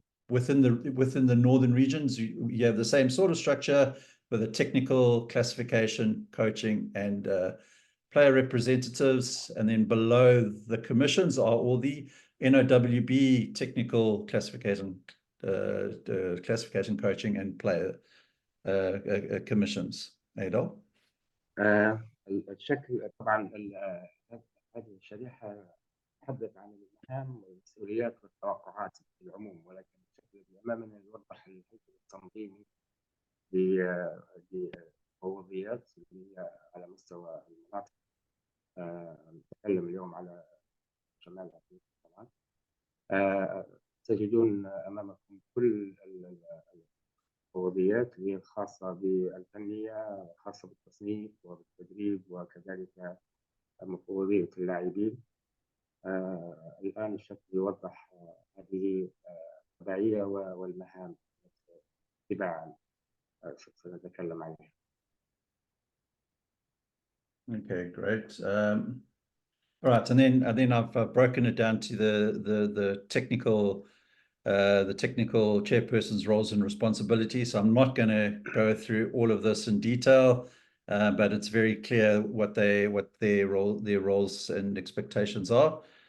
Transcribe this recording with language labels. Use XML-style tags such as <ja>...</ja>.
<en>Within the Northern regions, you have the same sort of structure with a technical, classification, coaching, and player representatives. And then below the commissions are all the NOWB technical, classification, classification, coaching, and player commissions. Adol?</en> <ar>الشكل طبعا هذه الشريحة تحدث عن المهام والمسؤوليات والتوقعات في العموم، ولكن الشكل اللي أمامنا يوضح الهيكل التنظيمي للمفوضيات اللي هي على مستوى المناطق. نتكلم اليوم على شمال أفريقيا طبعا. تجدون أمامكم كل المفوضيات اللي هي الخاصة بالفنية، خاصة بالتصنيف وبالتدريب، وكذلك مفوضية اللاعبين. الآن الشكل يوضح هذه التبعية والمهام تباعا سنتكلم عنها.</ar> <en>Okay, great. All right, and then I've broken it down to the technical chairperson's roles and responsibilities. So I'm not going to go through all of this in detail, but it's very clear what their roles and expectations are.</en>